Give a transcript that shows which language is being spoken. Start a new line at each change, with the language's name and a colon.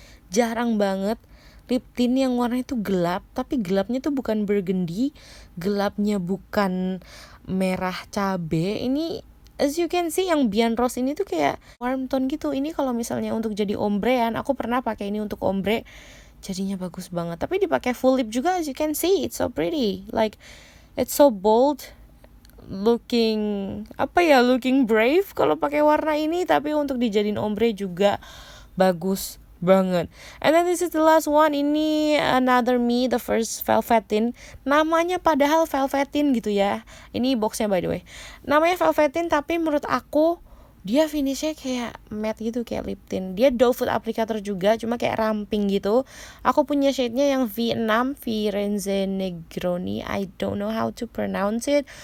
Indonesian: Jarang banget lip tint yang warnanya itu gelap, tapi gelapnya tuh bukan burgundy, gelapnya bukan merah cabe. Ini
English: as you can see
Indonesian: yang Bian Rose ini tuh kayak warm tone gitu. Ini kalau misalnya untuk jadi ombrean, aku pernah pakai ini untuk ombre, jadinya bagus banget. Tapi dipakai full lip juga,
English: as you can see, it's so pretty. Like it's so bold, looking brave
Indonesian: kalau pakai warna ini, tapi untuk dijadiin ombre juga bagus banget.
English: And then this is the last one.
Indonesian: Ini Another Me, the first Velveteen. Namanya padahal Velveteen gitu ya. Ini boxnya
English: by the way.
Indonesian: Namanya Velveteen, tapi menurut aku dia finishnya kayak matte gitu, kayak lip tint. Dia doe foot applicator juga, cuma kayak ramping gitu. Aku punya shade-nya yang V6, Firenze Negroni.
English: I don't know how to pronounce it.